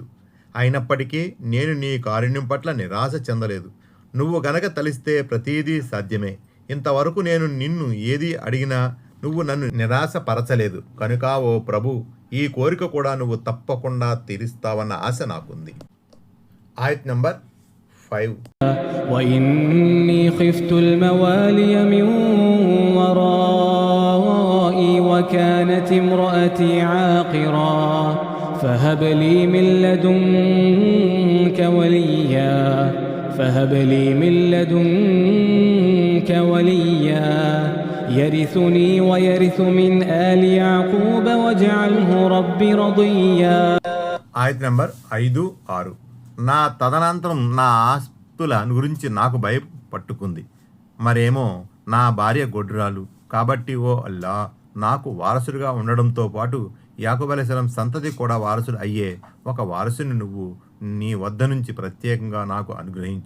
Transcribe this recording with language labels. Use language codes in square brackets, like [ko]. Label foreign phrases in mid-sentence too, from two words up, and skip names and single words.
[te] అయినప్పటికీ నేను నీ కారుణ్యం పట్ల నిరాశ చెందలేదు. నువ్వు గనక తలిస్తే ప్రతీదీ సాధ్యమే. ఇంతవరకు నేను నిన్ను ఏది అడిగినా నువ్వు నన్ను నిరాశపరచలేదు. కనుక ఓ ప్రభు, ఈ కోరిక కూడా నువ్వు తప్పకుండా తీరుస్తావన్న ఆశ నాకుంది. ఆయత్ నంబర్ 5. [ar] وإني خفت الموالي من ورائي وكانت امرأتي عاقرا فهب لي من لدنك وليا يرثني ويرث من آل يعقوب واجعله رب رضيا. [te] ఆయత్ నంబర్ 5, 6. నా తదనంతరం నా ఆస్తుల గురించి నాకు భయం పట్టుకుంది. మరేమో నా భార్య గొడ్రాలు కాబట్టి ఓ అల్లా, నాకు వారసుడిగా ఉండడంతో పాటు యాకూబ్ అలైహిస్సలాం సంతతి కూడా వారసుడు అయ్యే ఒక వారసుని నువ్వు నీ వద్ద నుంచి ప్రత్యేకంగా నాకు అనుగ్రహించు.